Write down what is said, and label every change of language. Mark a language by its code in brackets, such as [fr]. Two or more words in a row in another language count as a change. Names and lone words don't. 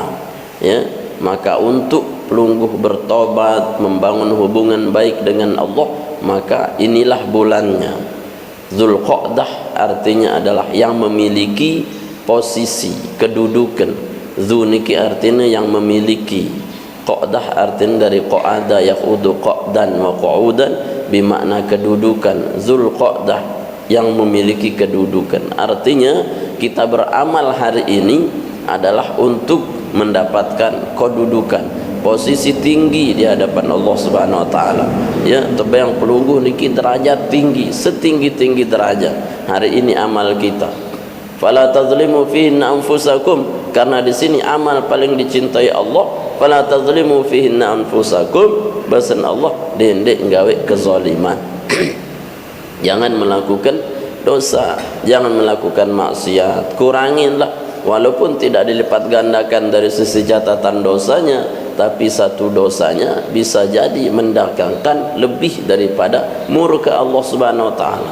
[id] Ya, maka untuk pelungguh bertobat, membangun hubungan baik dengan Allah, maka inilah bulannya. Zulqa'dah artinya adalah yang memiliki posisi, kedudukan. Dzu niki artinya yang memiliki. Qa'dah artinya dari [ar] قعد يقعد قعدا وقعودا [id] bermakna kedudukan. Zulqa'dah yang memiliki kedudukan. Artinya kita beramal hari ini adalah untuk mendapatkan kedudukan, posisi tinggi di hadapan Allah [ar] سبحانه وتعالى. [id] Ya, terbayang [sas] pelungguh niki [id] derajat tinggi, setinggi-tinggi derajat. Hari ini amal kita. [ar] فلا تظلموا فيهن أنفسكم, [id] karena di sini amal paling dicintai Allah. [ar] فلا تظلموا فيهن أنفسكم, [sas] basan Allah dendek gawe kezaliman. [id] Jangan melakukan dosa, jangan melakukan maksiat. Kuranginlah, walaupun tidak dilipat gandakan dari sisi catatan dosanya, tapi satu dosanya bisa jadi mendatangkan lebih daripada murka Allah [ar] سبحانه وتعالى.